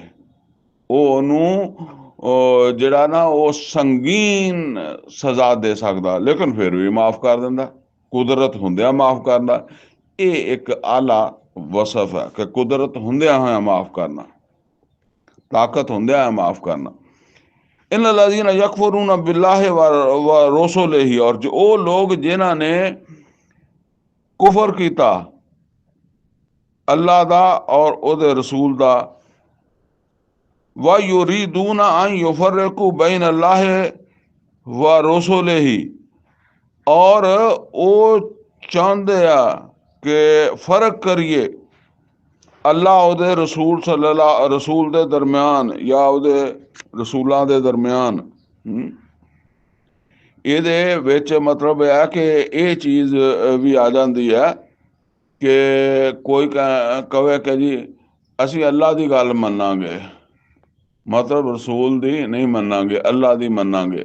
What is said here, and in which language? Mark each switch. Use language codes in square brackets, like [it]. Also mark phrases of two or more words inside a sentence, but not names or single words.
[pa] ਉਹ ਉਹਨੂੰ ਜਿਹੜਾ ਨਾ ਉਹ ਸੰਗੀਨ ਸਜ਼ਾ ਦੇ ਸਕਦਾ, ਲੇਕਿਨ ਫਿਰ ਵੀ ਮਾਫ ਕਰ ਦਿੰਦਾ, ਕੁਦਰਤ ਹੁੰਦਿਆਂ ਮਾਫ ਕਰਦਾ। ਇਹ ਇੱਕ ਆਲਾ ਵਸਫ ਹੈ ਕਿ ਕੁਦਰਤ ਹੁੰਦਿਆਂ ਹੋਇਆ ਮਾਫ ਕਰਨਾ, ਤਾਕਤ ਹੁੰਦਿਆਂ ਮਾਫ ਕਰਨਾ। [ar] إن الذين يكفرون بالله ورسوله, [pa] ਔਰ ਜੋ ਉਹ ਲੋਕ ਜਿਨ੍ਹਾਂ ਨੇ ਕੁਫਰ ਕੀਤਾ ਅੱਲਾਹ ਦਾ ਔਰ ਉਹਦੇ ਰਸੂਲ ਦਾ। [ar] ويريدون أن يفرقوا بين الله ورسوله, [pa] और ਉਹ ਚਾਹੁੰਦੇ ਆ ਕਿ ਫਰਕ ਕਰੀਏ ਅੱਲਾਹ ਉਹਦੇ ਰਸੂਲ ਦੇ ਦਰਮਿਆਨ ਜਾਂ ਉਹਦੇ ਰਸੂਲਾਂ ਦੇ ਦਰਮਿਆਨ। ਇਹਦੇ ਵਿੱਚ ਮਤਲਬ ਹੈ ਕਿ ਇਹ ਚੀਜ਼ ਵੀ ਆ ਜਾਂਦੀ ਹੈ ਕਿ ਕੋਈ ਕਵੇ ਕਿ ਜੀ ਅਸੀਂ ਅੱਲਾਹ ਦੀ ਗੱਲ ਮੰਨਾਂਗੇ, ਮਤਲਬ ਰਸੂਲ ਦੀ ਨਹੀਂ ਮੰਨਾਂਗੇ, ਅੱਲਾਹ ਦੀ ਮੰਨਾਂਗੇ।